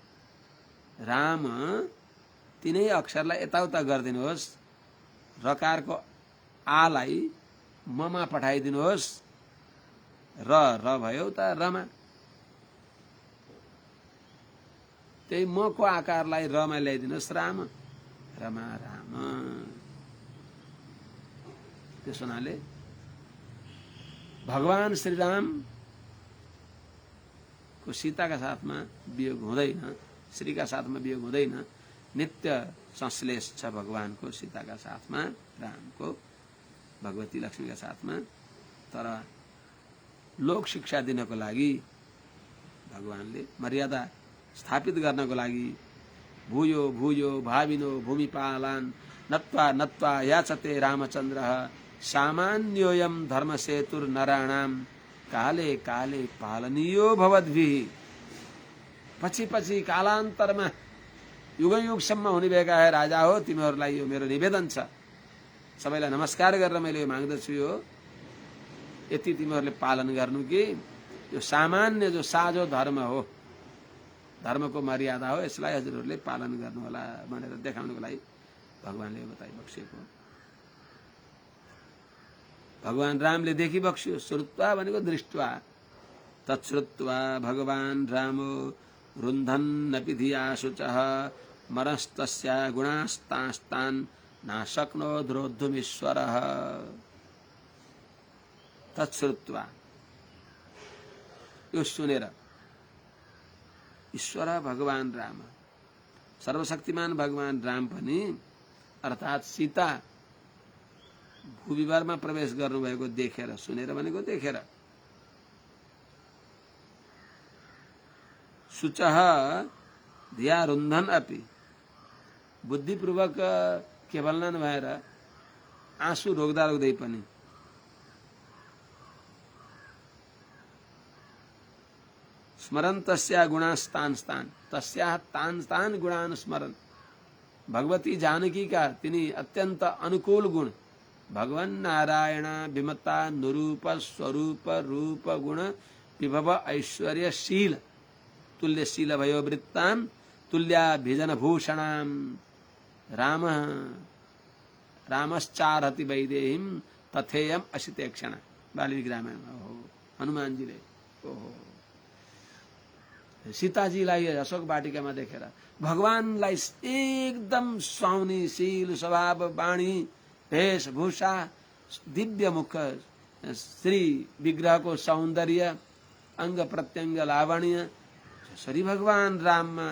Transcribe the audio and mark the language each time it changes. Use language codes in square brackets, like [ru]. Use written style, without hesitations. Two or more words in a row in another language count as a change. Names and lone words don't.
[ne] राम तिनै अक्षरलाई यताउता गरिदिनुहोस्, रकारको आलाई ममा पठाइदिनुहोस्, र भयो त रमा। त्यही मको आकारलाई रमा ल्याइदिनुहोस्, राम, रमा राम। त्यस हुनाले भगवान श्रीराम को सीताका साथमा वियोग हुँदैन, श्रीका साथमा वियोग हुँदैन। नित्य संश्लेष छ भगवानको सीताका साथमा, रामको भगवती लक्ष्मीका साथमा। तर लोक शिक्षा दिनको लागि भगवानले मर्यादा स्थापित गर्नको लागि [sa] भूयो भूयो भाविनो भूमिपालान नत्वा नत्वा याचते रामचन्द्रः सामान्योऽयं धर्मसेतुर नराणाम काले काले पालनीयो भवद्भिः। [ne] पछि पछि कालान्तरमा युगयुगसम्म हुने भएका है राजा हो, तिमीहरूलाई यो मेरो निवेदन छ। सबैलाई नमस्कार गरेर मैले यो माग्दछु, यो यति तिमीहरूले पालन गर्नु कि यो सामान्य जो साझो धर्म हो, धर्मको मर्यादा हो, यसलाई हजुरहरूले पालन गर्नु होला भनेर देखाउनुको लागि भगवानले बताइ बक्सेको। भगवान रामले देखि बक्स्यो। [sa] श्रुत्वा भनेको दृष्ट्वा, तच्छ्रुत्वा भगवान रामो रुन्धन्नपि धिया शुचः मरस्तस्या गुणास्तास्तान् नाशक्नो द्रोद्धुमीश्वरः। तच्छ्रुत्वा, [ne] यो सुनेर, ईश्वर भगवान राम, सर्वशक्तिमान भगवान राम पनि अर्थात सीता भूविवारमा प्रवेश गर्नुभएको देखेर, सुनेर भनेको देखेर, [sa] शुचः धिया रुन्धन अपि, [ne] बुद्धिपूर्वक केवल नभएर आँसु रोक्दा रोक्दै पनि स्मरन् [sa] तस्या गुणास्तान स्तान, तस्या तान तान गुणान स्मरन्, [ne] भगवती जानकी का तिनी अत्यंत अनुकूल गुण, [sa] भगवान नारायण विमता नुरूप स्वरूप रूप गुण विभव ऐश्वर्य शील तुल्य शील भयो वृत्तान तुल्या भिजन भूषणाम राम रामश्चारति वैदेहीम तथेयम अशिते क्षण। [ne] वाल्मीकि रामायण हनुमान जी ले सीताजीलाई अशोक वाटिकामा देखेर भगवानलाई एकदम सुहाउनीशील स्वभाव, वाणी, वेशभूषा, दिव्य मुख, श्री विग्रहको सौन्दर्य, अंग प्रत्यंग लावण्य, जसरी भगवान राममा